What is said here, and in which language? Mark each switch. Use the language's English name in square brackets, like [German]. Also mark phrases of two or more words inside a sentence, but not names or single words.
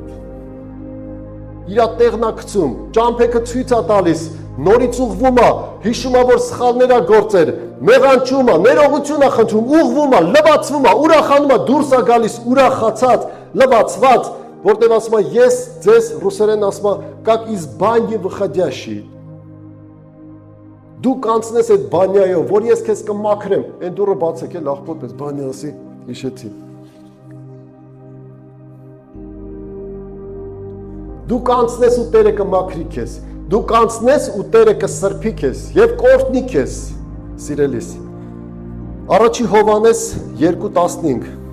[Armenian] Իրա տեղն է գցում, ճամփեքը ցույց է տալիս, նորից ուղվում է, հիշում է, որ սխալներ է գործել, մեղանչում է, ներողություն է խնդրում, ուղվում է, լվացվում է, ուրախանում է, դուրս է գալիս, ուրախացած, լվացված, որտեղ ասում է, ես ձեզ ռուսերեն ասում է, [Russian] как из бани выходящий։ [Armenian] Դու կանցնես այդ բանյայով, որ ես քեզ կմաքրեմ, այն դուրը բացեք էլ աղբոտ պես բանյա ասի, հիշեցի։ Դու կանցնես ու Տերը կմաքրի քեզ։ Դու կանցնես ու Տերը կսրբի քեզ եւ կօրհնի քեզ, սիրելիս։ Առաջի Հովհաննես 2:15։